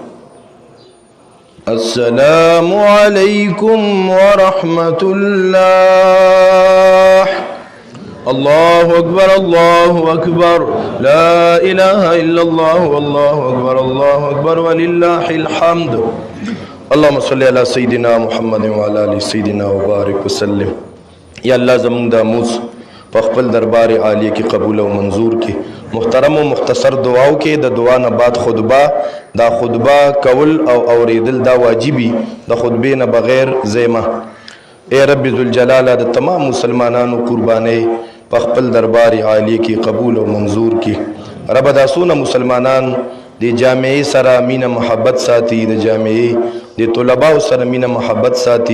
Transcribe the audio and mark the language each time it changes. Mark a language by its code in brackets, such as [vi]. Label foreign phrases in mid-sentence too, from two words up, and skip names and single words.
[ar] السلام عليكم ورحمة الله. الله أكبر الله أكبر لا إله إلا الله والله أكبر الله أكبر ولله الحمد. اللهم صل على سيدنا محمد وعلى آل سيدنا وبارك وسلم. [ps] یا اللہ زمون دا موس پخپل دربار عالی کی قبول و منظور کی. محترم و مختصر دعاو کې د دعا نه بعد خطبه، دا خطبه کول او اوریدل دا واجبی، د خطبه نه بغیر زیمه. اے رب ذوالجلال د تمام مسلمانانو قربانی پخپل دربار عالی کی قبول و منظور کی. رب دا سونه مسلمانان د جامعې سره مینه محبت ساتي، د جامعې د طلباو سره مینه محبت ساتي.